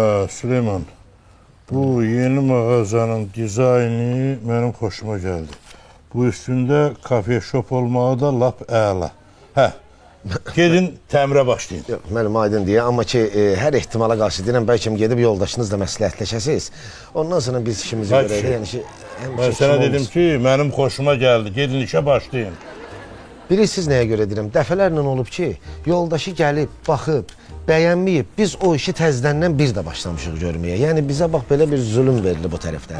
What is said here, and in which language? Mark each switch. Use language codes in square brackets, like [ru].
[tr] Süleyman, bu yeni mağazanın dizaynı benim hoşuma geldi. [az] Bu üstünde kafe shop olmağı da lap əla. Hə, gedin təmirə başlayın. Yox, mənim aydın deyə, amma ki, hər ehtimala qarşı deyirəm, bəlkə gedib yoldaşınızla məsləhətləşəsiniz. Ondan sonra biz işimizi görək. Yəni ki, [tr] Ben sana dedim ki, benim hoşuma geldi. Gedin işe başlayın. [az] Bilirsiniz nəyə görə deyirəm? Dəfələrlə olub ki, yoldaşı gəlib, baxıb, bəyənməyib, biz o işi təzədən bir də başlamışıq görməyə. Yəni bizə bax belə bir zulüm verildi bu tərəfdən.